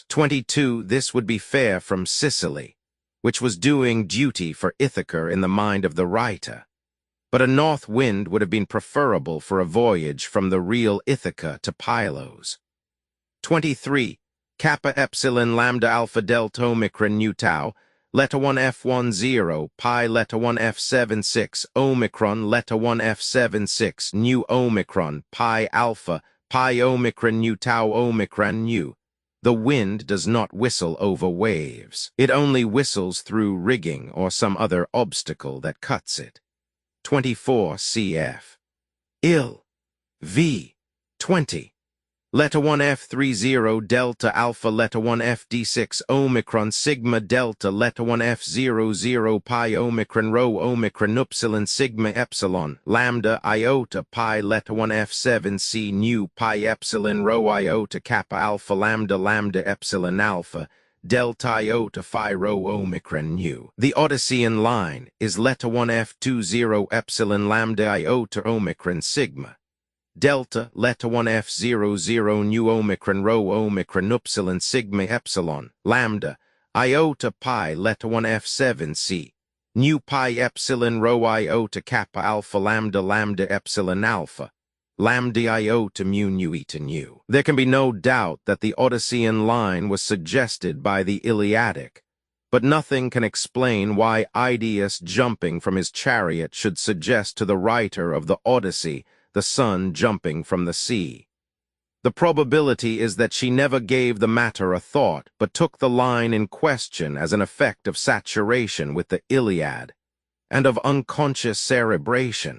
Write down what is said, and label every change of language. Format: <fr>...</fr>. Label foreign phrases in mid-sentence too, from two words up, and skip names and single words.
<en>22 This would be fair from Sicily, which was doing duty for Ithaca in the mind of the writer. But a north wind would have been preferable for a voyage from the real Ithaca to Pylos. 23 Kappa epsilon lambda alpha delta omicron nu tau, leta 1 F10, pi leta 1 F76, omicron leta 1 F76, nu omicron, pi alpha, pi omicron nu tau omicron nu. The wind does not whistle over waves. It only whistles through rigging or some other obstacle that cuts it. 24 cf. Ill. V. 20. Leta 1 F30 delta alpha leta 1 FD6 omicron sigma delta leta 1 F00 pi omicron rho omicron upsilon sigma epsilon lambda iota pi leta 1 F7c nu pi epsilon rho iota kappa alpha lambda lambda epsilon alpha delta iota phi rho omicron nu. The Odyssean line is leta 1 F20 epsilon lambda iota omicron sigma. Delta, leta 1 F00 nu omicron rho omicron upsilon sigma epsilon, lambda, iota pi leta 1 F7c, nu pi epsilon rho iota kappa alpha lambda lambda epsilon alpha, lambda iota mu nu eta nu. There can be no doubt that the Odyssean line was suggested by the Iliadic, but nothing can explain why Idaeus jumping from his chariot should suggest to the writer of the Odyssey the sun jumping from the sea. The probability is that she never gave the matter a thought, but took the line in question as an effect of saturation with the Iliad and of unconscious cerebration.</en>